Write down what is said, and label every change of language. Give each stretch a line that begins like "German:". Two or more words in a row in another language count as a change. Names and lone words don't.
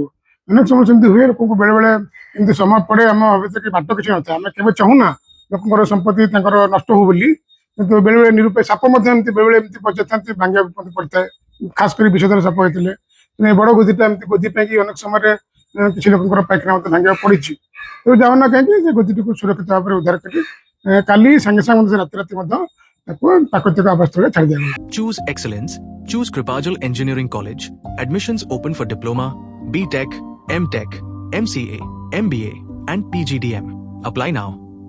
Odia: ଅନେକ ସମୟ ସେମିତି ହୁଏ ଲୋକଙ୍କୁ ବେଳେବେଳେ ଏମିତି ସମୟ ପଡ଼େ ଆମ ଭିତରେ ବାଟ କିଛି ନଥାଏ ଆମେ କେବେ ଚାହୁଁନା ଲୋକଙ୍କର ସମ୍ପତ୍ତି ତାଙ୍କର ନଷ୍ଟ ହଉ ବୋଲି କିନ୍ତୁ ବେଳେବେଳେ ନିରୂପାୟ ସାପ ମଧ୍ୟ ଏମିତି ବେଳେବେଳେ ଏମିତି ପଚାରିଥାନ୍ତି ଭାଙ୍ଗିବାକୁ ମଧ୍ୟ ପଡ଼ିଥାଏ ଖାସ କରି ବିଷଧର ସାପ ହେଇଥିଲେ କିନ୍ତୁ ଏ ବଡ଼ ଗୋଧିଟା ଏମିତି ଗୋଧି ପାଇଁକି ଅନେକ ସମୟରେ କିଛି ଲୋକଙ୍କର ପାଇଖାନା ମଧ୍ୟ ଭାଙ୍ଗିବାକୁ ପଡ଼ିଛି ତେଣୁ ଯାଉନା କାହିଁକି ସେ ଗୋଧିଟିକୁ ସୁରକ୍ଷିତ ଭାବରେ ଉଦ୍ଧାର କରି କାଲି ସାଙ୍ଗେ ସାଙ୍ଗେ ରାତି ରାତି ମଧ୍ୟ ତାକୁ ପ୍ରାକୃତିକ ଆବାସସ୍ଥଳରେ ଛାଡ଼ି ଦିଆଗଲା।
English: Choose excellence. Choose Kripajal Engineering College. Admissions open for Diploma, B.Tech, M.Tech, MCA, MBA and PGDM. Apply now.